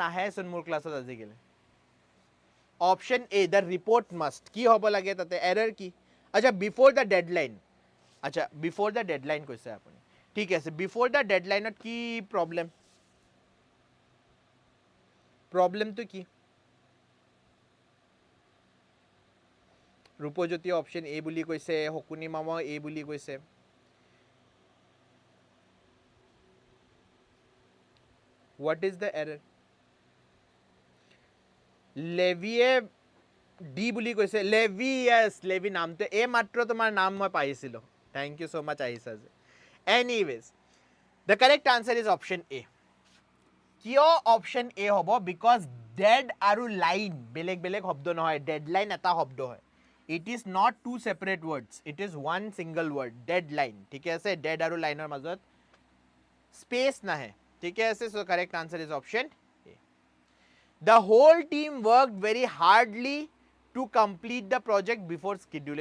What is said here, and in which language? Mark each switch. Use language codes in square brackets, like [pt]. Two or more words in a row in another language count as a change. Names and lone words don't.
[as] নাহে চোন মোৰ ক্লাছত আজি গেলে [en] option A the report must [as] কি হ'ব লাগে তাতে এৰৰ কি আচ্ছা [en] before the deadline [as] আচ্ছা [en] before the deadline [as] কৈছে আপুনি ঠিক আছে [en] before the deadline [as] কি প্ৰবলেমটো কি ৰূপজ্যোতি [en] option A [as] বুলি কৈছে, হকুনি মামা এ বুলি কৈছে। [en] What is the error? [as] লেভিয়ে ডি বুলি কৈছে, লেভি, য়েছ লেভি নামটো এই মাত্ৰ তোমাৰ নাম মই পাইছিলোঁ। [en] thank you so much [as] আহিছা যে। [en] anyways the correct answer is option A. [as] কিয় [en] option A [as] হ'ব? বিকজ ডেড আৰু লাইন বেলেগ বেলেগ শব্দ নহয়, ডেডলাইন এটা শব্দ হয়। [en] it is not two separate words, it is one single word, dead line. [as] ঠিকে আছে, ডেড আৰু লাইনৰ মাজত স্পেচ নাহে। ঠিকে আছে, [en] so correct answer is option A. The whole team worked very hardly to complete the project before schedule.